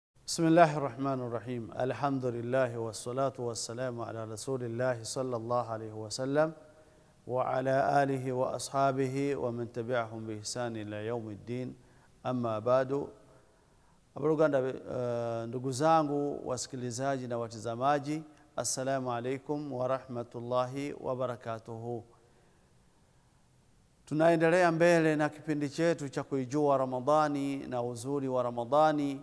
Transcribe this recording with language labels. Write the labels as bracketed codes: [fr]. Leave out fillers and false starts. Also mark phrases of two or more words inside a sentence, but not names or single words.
[ar] بسم الله الرحمن الرحيم. الحمد لله والصلاة والسلام على رسول الله صلى الله عليه وسلم وعلى آله وأصحابه ومن تبعهم بإحسان إلى يوم الدين. أما بعد, [sw] ndugu zangu wasikilizaji na watazamaji, [ar] السلام عليكم ورحمة الله وبركاته. [sw] Tunaendelea mbele na kipindi chetu cha kuijua Ramadhani na uzuri wa Ramadhani